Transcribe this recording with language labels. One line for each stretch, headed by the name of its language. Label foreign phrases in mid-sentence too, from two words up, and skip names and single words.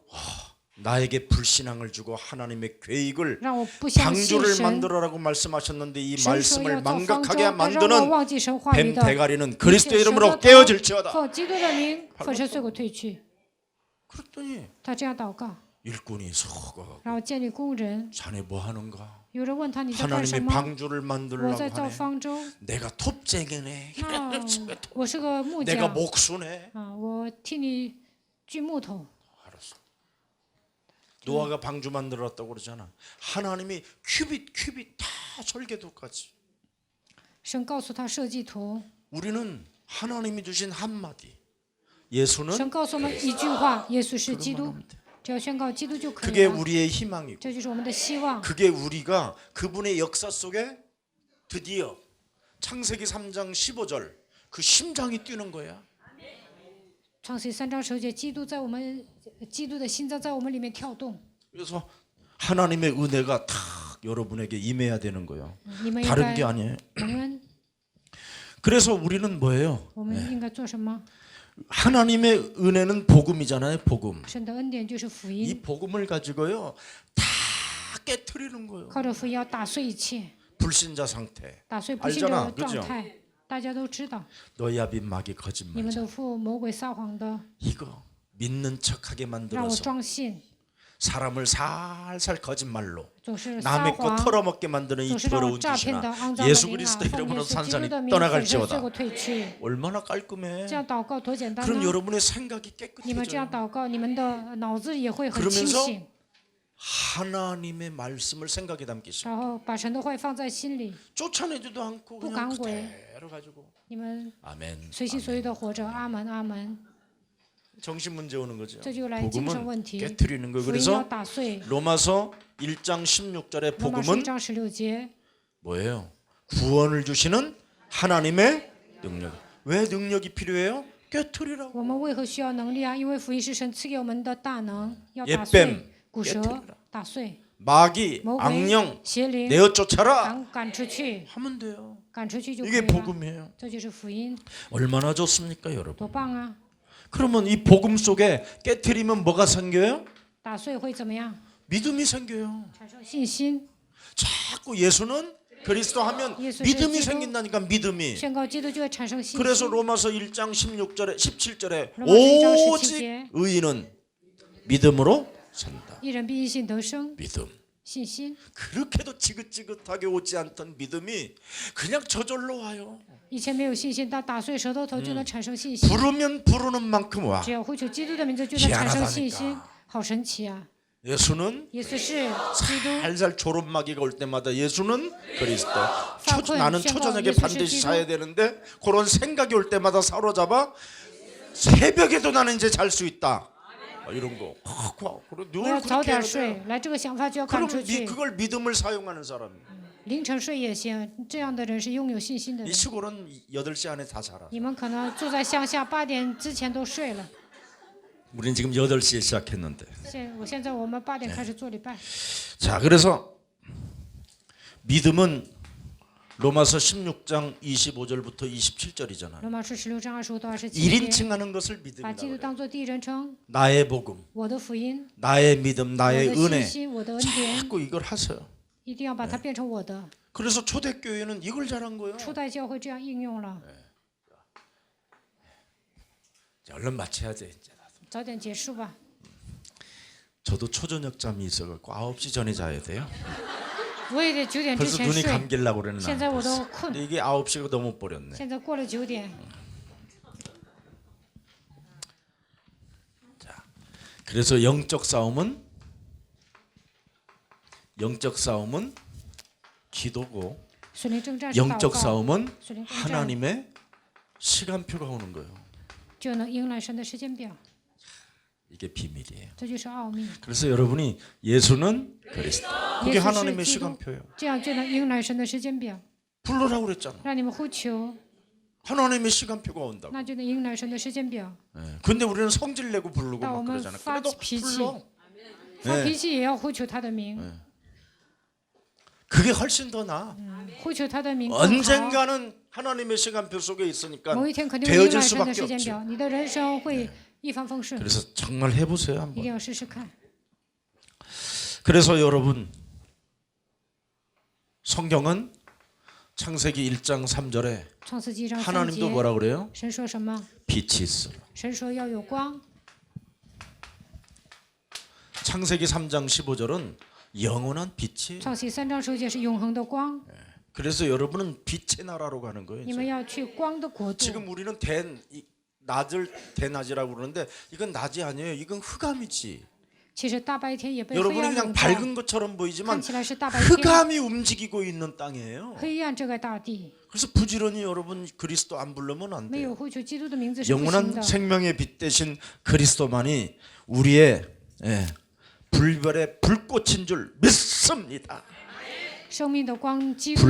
Korean: 나에게 불신앙을 주고 하나님의 계획을
Chinese: 让我不相信
Korean: 방주를
Chinese: 神。
Korean: 만들어라고 말씀하셨는데 이
Chinese: 神说
Korean: 말씀을
Chinese: 要造方舟，
Korean: 망각하게
Chinese: 但让我
Korean: 만드는
Chinese: 忘记神话语
Korean: 뱀
Chinese: 的，
Korean: 대가리는 그리스도의
Chinese: 神的
Korean: 이름으로
Chinese: 头
Korean: 깨어질지어다.
Chinese: 奉基督的名粉身碎骨退去。
Korean: 그랬더니
Chinese: 他这样祷告，
Korean: 일꾼이 서가
Chinese: 然后建立工人。
Korean: 자네 뭐 하는가?
Chinese: 有人问他你在干什
Korean: 하나님의
Chinese: 么？
Korean: 방주를
Chinese: 我
Korean: 만들려고
Chinese: 在造
Korean: 하네.
Chinese: 方舟。
Korean: 내가 톱쟁이네.
Chinese: 那我是个木
Korean: 내가
Chinese: 匠
Korean: 목수네.
Chinese: 啊，我替你锯木头。
Korean: 알았어. 노아가 방주 만들었다고 그러잖아. 하나님이 큐빗 다 설계도까지.
Chinese: 神告诉他设计图，
Korean: 우리는 하나님이 주신 한마디. 예수는
Chinese: 神告诉我们一句话：耶稣是基
Korean: 그것만
Chinese: 督。
Korean: 하면 돼.
Chinese: 只要宣告基督就可以
Korean: 그게
Chinese: 了。
Korean: 우리의 희망이고
Chinese: 这就是我们的希望。
Korean: 그게 우리가 그분의 역사 속에 드디어 창세기 3장 15절 그 심장이 뛰는 거야.
Chinese: 创世3章10节，基督的心脏在我们里面跳动。
Korean: 그래서 하나님의 은혜가 탁 여러분에게 임해야 되는 거예요.
Chinese: 你们应
Korean: 다른
Chinese: 该
Korean: 게 아니에요.
Chinese: 蒙恩。
Korean: 그래서 우리는 뭐예요?
Chinese: 我们应该做什么？
Korean: 하나님의 은혜는 복음이잖아요. 복음.
Chinese: 神的恩典就是福
Korean: 이
Chinese: 音，
Korean: 복음을 가지고요 다 깨트리는 거예요.
Chinese: 靠着福音要打碎一切，
Korean: 불신자 상태.
Chinese: 打碎不信的
Korean: 알잖아
Chinese: 状
Korean: 그죠?
Chinese: 态。大家都知道，
Korean: 너희 아비 마귀
Chinese: 你们
Korean: 거짓말.
Chinese: 的父魔鬼撒谎的，
Korean: 이거 믿는 척하게
Chinese: 让我
Korean: 만들어서
Chinese: 装信，
Korean: 사람을 살살 거짓말로
Chinese: 总是撒
Korean: 남의 거
Chinese: 谎，
Korean: 털어먹게 만드는 이
Chinese: 总是让我
Korean: 더러운
Chinese: 诈骗
Korean: 짓이나
Chinese: 的肮脏的
Korean: 예수
Chinese: 灵啊，
Korean: 그리스도
Chinese: 奉耶
Korean: 이름으로
Chinese: 稣基督
Korean: 산산히
Chinese: 的名，粉身碎
Korean: 떠나갈지어다.
Chinese: 过退去。
Korean: 얼마나 깔끔해.
Chinese: 这样祷告多简单
Korean: 그럼
Chinese: 呢！
Korean: 여러분의 생각이
Chinese: 你们这样
Korean: 깨끗해져요.
Chinese: 祷告，你们的脑子也会很清
Korean: 그러면서
Chinese: 醒，
Korean: 하나님의 말씀을 생각에 담기시고
Chinese: 然后把神的话放在心里，
Korean: 쫓아내지도 않고 그냥 강구해. 그대로 가지고
Chinese: 你们
Korean: 아멘.
Chinese: 随心所欲的活着。阿门，阿门。
Korean: 정신 문제 오는 거죠.
Chinese: 这就来精神
Korean: 복음은
Chinese: 问题，
Korean: 깨트리는 거.
Chinese: 福音要
Korean: 그래서
Chinese: 打碎。
Korean: 로마서 1장 16절의
Chinese: 罗马书1
Korean: 복음은
Chinese: 章16节，
Korean: 뭐예요? 구원을 주시는 하나님의 능력. 왜 능력이 필요해요? 깨트리라고.
Chinese: 我们为何需要能力啊？因为福音是神赐给我们的大能，要打
Korean: 예뱀
Chinese: 碎骨蛇
Korean: 깨트리라 ，
Chinese: 打碎
Korean: 마귀,
Chinese: 魔鬼
Korean: 악령 、
Chinese: 邪灵，
Korean: 내어 쫓아라
Chinese: 赶出去，
Korean: 하면 돼요.
Chinese: 赶出去就可以
Korean: 이게
Chinese: 了。
Korean: 복음이에요.
Chinese: 这就是福音，
Korean: 얼마나 좋습니까, 여러분?
Chinese: 多棒啊！
Korean: 그러면 이 복음 속에 깨트리면 뭐가 생겨요?
Chinese: 打碎会怎么样？
Korean: 믿음이 생겨요.
Chinese: 产生信心，
Korean: 자꾸 예수는 그리스도 하면 예수 믿음이 그리스도. 생긴다니까 믿음이.
Chinese: 宣告基督就会产生信
Korean: 그래서
Chinese: 心。
Korean: 로마서 1장 16절에 17절에 로마서 1장 17 오직 제. 의인은 믿음으로 산다.
Chinese: 一人必因信得生，
Korean: 믿음.
Chinese: 信心。
Korean: 그렇게도 지긋지긋하게 오지 않던 믿음이 그냥 저절로 와요.
Chinese: 以前没有信心，但打碎舌头头就能产生信心。
Korean: 부르면 부르는 만큼 와.
Chinese: 只要呼求基督的名字，就能产生信心
Korean: 희한하다니까 ，
Chinese: 好神奇啊！
Korean: 예수는
Chinese: 耶稣是基督，
Korean: 살살 졸음마귀가 올 때마다 예수는 그리스도. 사건, 나는
Chinese: 宣告
Korean: 초저녁에 예수 반드시 기도. 자야 되는데 그런 생각이 올 때마다 사로잡아 새벽에도 나는 이제 잘 수 있다. 이런 거. 그래
Chinese: 我
Korean: 늘
Chinese: 要早
Korean: 그렇게 해야
Chinese: 点睡
Korean: 돼. 。
Chinese: 来，这个想法就要赶
Korean: 그럼
Chinese: 出去。
Korean: 그걸 믿음을 사용하는 사람이.
Chinese: 凌晨睡也行，这样的人是拥有信心的
Korean: 이
Chinese: 人。
Korean: 시골은 8시 안에 다 자라.
Chinese: 你们可能住在乡下，8点之前都睡了。
Korean: 우리는 지금 8시에 시작했는데.
Chinese: 现在我们8点开始做礼拜。
Korean: 자, 그래서 믿음은 로마서 16장 25절부터 27절이잖아요.
Chinese: 罗马书16章25到27节，
Korean: 1인칭 하는 것을
Chinese: 把
Korean: 믿음이라고
Chinese: 基督
Korean: 해요.
Chinese: 当作第一人称，
Korean: 나의 복음,
Chinese: 我的福音，
Korean: 나의 믿음,
Chinese: 我
Korean: 나의
Chinese: 的信
Korean: 은혜.
Chinese: 心，我的恩典，
Korean: 자꾸 이걸 하세요.
Chinese: 一定要把它变成我的。
Korean: 그래서 초대교회는 이걸 잘한 거예요.
Chinese: 初代教会这样应用了，
Korean: 자, 얼른 마쳐야 돼. 이제.
Chinese: 早点结束吧。
Korean: 저도 초저녁 잠이 있어갖고 9시 전에 자야 돼요.
Chinese: 我也得9点之
Korean: 벌써
Chinese: 前
Korean: 눈이
Chinese: 睡，
Korean: 감길라고 그러는
Chinese: 现在我都困
Korean: 근데 ， 이게 9시가 너무 버렸네.
Chinese: 现在过了9点。
Korean: 그래서 영적 싸움은 기도고
Chinese: 属灵征战是祷
Korean: 영적
Chinese: 告，
Korean: 싸움은
Chinese: 属灵征战
Korean: 하나님의 시간표가 오는 거예요.
Chinese: 就能迎来神的时间表，
Korean: 이게 비밀이에요.
Chinese: 这就是奥秘。
Korean: 그래서 여러분이 예수는 그리스도. 그게 예수 하나님의 시- 시간표예요.
Chinese: 这样就能迎来神的时间表，
Korean: 부르라고 그랬잖아.
Chinese: 让你们呼求，
Korean: 하나님의 시간표가 온다고.
Chinese: 那就能迎来神的时间表。
Korean: 예. 근데 우리는 성질 내고 부르고
Chinese: 但我
Korean: 막
Chinese: 们
Korean: 그러잖아.
Chinese: 发
Korean: 그래도
Chinese: 脾气，
Korean: 불러.
Chinese: 发脾气也要呼求他的名，
Korean: 그게 훨씬 더 나아.
Chinese: 呼求他的名更好。
Korean: 언젠가는 하나님의 시간표 속에 있으니까
Chinese: 某一天肯定会迎
Korean: 되어질
Chinese: 来神的
Korean: 수밖에
Chinese: 时间
Korean: 없죠.
Chinese: 表，你的人生会一帆风顺，
Korean: 그래서 정말 해보세요
Chinese: 一
Korean: 한번.
Chinese: 定要试试看。
Korean: 그래서 여러분 성경은 창세기 1장 3절에
Chinese: 创世纪1章3
Korean: 하나님도
Chinese: 节，
Korean: 뭐라 그래요?
Chinese: 神说什么？
Korean: 빛이 있어.
Chinese: 神说要有光。
Korean: 창세기 3장 15절은 영원한 빛이에요.
Chinese: 创世3章10节是永恒的光，
Korean: 그래서 여러분은 빛의 나라로 가는 거예요.
Chinese: 你
Korean: 이제.
Chinese: 们要去光的国度。
Korean: 지금 우리는 낮을 대낮이라고 그러는데 이건 낮이 아니에요. 이건 흑암이지.
Chinese: 其实大白天也被黑
Korean: 여러분이
Chinese: 暗
Korean: 그냥
Chinese: 笼罩，
Korean: 밝은 것처럼
Chinese: 看
Korean: 보이지만
Chinese: 起来是大白天，
Korean: 흑암이 움직이고 있는 땅이에요.
Chinese: 黑暗遮盖大地。
Korean: 그래서 부지런히 여러분 그리스도 안 부르면 안
Chinese: 没有
Korean: 돼요.
Chinese: 呼求基督的名字是不行
Korean: 영원한
Chinese: 的。
Korean: 생명의 빛 대신 그리스도만이 우리의 불별의 불꽃인 줄 믿습니다.
Chinese: 生命的光，基督就是